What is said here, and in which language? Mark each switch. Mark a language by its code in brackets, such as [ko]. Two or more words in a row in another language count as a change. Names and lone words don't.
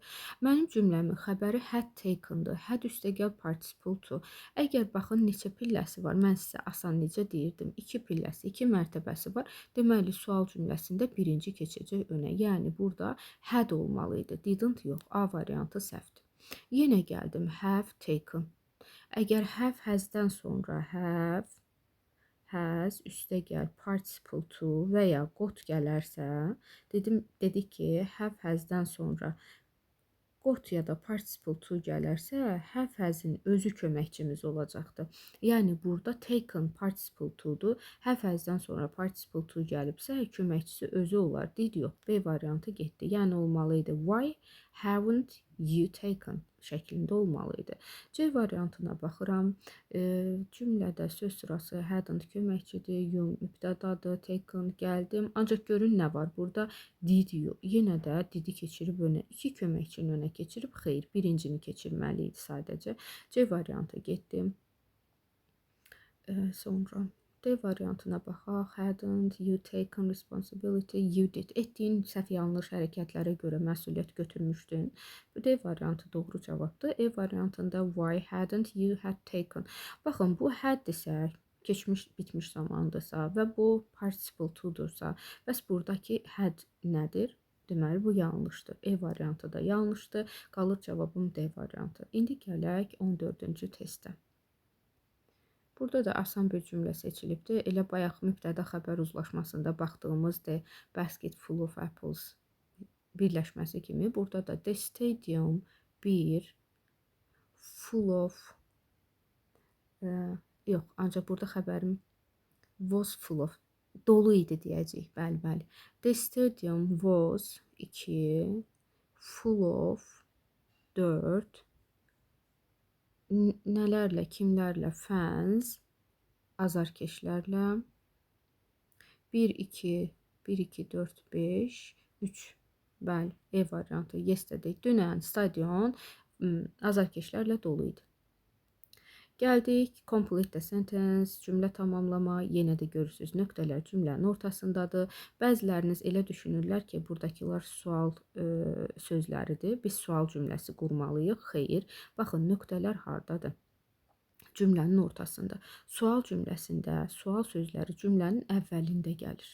[az] Mənim cümləmin xəbəri [en] had taken- [az] dır. Had üstəgəl [en] participle to. [az] Əgər baxın neçə pilləsi var, mən sizə asan necə deyirdim? 2 pilləsi, 2 mərtəbəsi var. Deməli, sual cümləsində birinci keçəcək önə. Yəni, burada had olmalıydı. Didn't yox. A variantı səhvdir. Yenə gəldim. [en] Have taken. [az] Əgər [en] have has'dən [az] sonra has üstəgəl [en] participle to [az] və ya got gələrsə, dedik ki, [en] have has'dən [az] sonra got ya da [en] participle to [az] gələrsə, [en] have has'in [az] özü köməkçimiz olacaqdır. Yəni, burada taken participle to'dur. [en] Have has'dən [az] sonra [en] participle to [az] gəlibsə, köməkçisi özü olar. Did yox. B variantı getdi. Yəni, olmalıydı. [en] Why haven't you taken [az] şəklində olmalıydı. C variantına baxıram. Cümlədə söz sırası hadn't köməkçidir, you mübtədadır, taken gəldim. Ancaq görün nə var burada? [en] Did you. [az] Yenə də didi keçirib önə. 2 köməkçinin önə keçirib, xeyr, birincini keçirməli idi sadəcə. C variantı getdim. Sonra D variantına baxaq. [en] Hadn't you taken responsibility? You did. [az] Etdiyin səhv yanlış hərəkətlərə görə məsuliyyət götürmüşdün. Bu D variantı doğru cavabdır. E variantında [en] why hadn't you had taken? [az] Baxın, bu haddirsə, keçmiş, bitmiş zamandırsa və bu participle to'dursa, bəs buradakı had nədir? Deməli, bu yanlışdır. E variantı da yanlışdır. Qalır cavabım D variantı. İndi gələk 14-cü testə. Burada da asan bir cümlə seçilibdir. Elə bayaq mübtəda xəbər uzlaşmasında baxdığımız [en] the basket full of apples [az] birləşməsi kimi burada da [en] the stadium [az] bir [en] full of [az] yox, ancaq burada xəbərim [en] was full of [az] dolu idi deyəcəyik. Bəli, bəli. [en] The stadium was 2 full of 4 [az] nələrlə, kimlərlə? Fans, azarkeşlərlə 1, 2, 1, 2, 4, 5, 3. Bəli, E variantı yesterday. Dünən stadion azarkeşlərlə dolu idi. Gəldik, [en] complete the sentence, [az] cümlə tamamlama. Yenə də görürsünüz, nöqtələr cümlənin ortasındadır. Bəziləriniz elə düşünürlər ki, buradakılar sual sözləridir. Biz sual cümləsi qurmalıyıq. Xeyr, baxın, nöqtələr hardadır? Cümlənin ortasında. Sual cümləsində sual sözləri cümlənin əvvəlində gəlir.